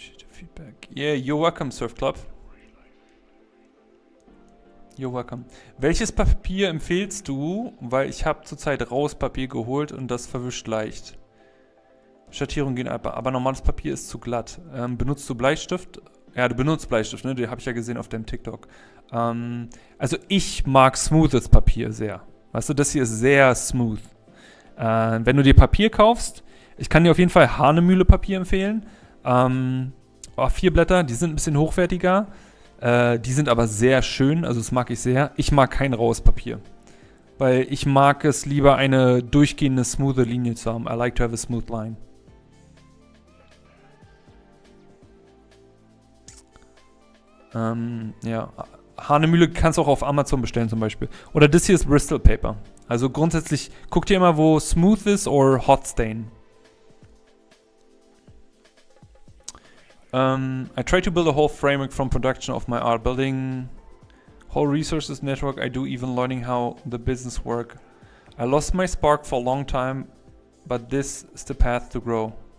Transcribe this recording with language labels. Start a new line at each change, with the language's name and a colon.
English: Feedback. Yeah, you're welcome, Surf Club. You're welcome.
German: Welches Papier empfehlst du? Weil ich habe zurzeit raues Papier geholt und das verwischt leicht. Schattierungen gehen aber normales Papier ist zu glatt. Benutzt du Bleistift? Ja, du benutzt Bleistift, ne? Den habe ich ja gesehen auf deinem TikTok. Also ich mag smoothes Papier sehr. Weißt du, das hier ist sehr smooth. Wenn du dir Papier kaufst, ich kann dir auf jeden Fall Hahnemühle Papier empfehlen. 4 Blätter, die sind ein bisschen hochwertiger. Die sind aber sehr schön, also das mag ich sehr. Ich mag kein raues Papier. Weil ich mag es lieber eine durchgehende, smoothe Linie zu haben.
English: I like to have a smooth line.
German: Ja, Hahnemühle kannst du auch auf Amazon bestellen zum Beispiel. Oder das hier ist Bristol Paper. Also grundsätzlich, guck dir immer, wo smooth ist oder hot stain.
English: I try to build a whole framework from production of my art, building whole resources network. I do even learning how the business work. I lost my spark for a long time, but this is the path to grow.